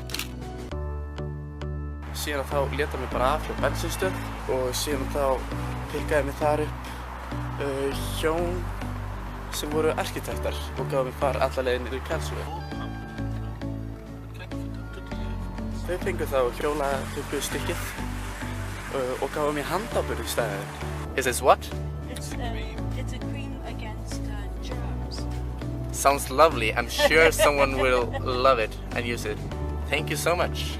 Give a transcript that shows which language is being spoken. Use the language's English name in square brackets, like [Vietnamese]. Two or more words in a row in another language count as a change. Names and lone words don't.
[Icelandic] Síðan þá lét hann mig bara af hjá bensínstöð og síðan þá pikkaði mig þar upp hjón sem voru arkitektar og gáði mig far alla leiðin niður í Karlsruhe. Þau fengu þá hjólapumpu stykkið og gáði mér handaburð í staðinn. [English] Is this what? It's a cream against germs. Sounds lovely. I'm sure someone will love it and use it. Thank you so much.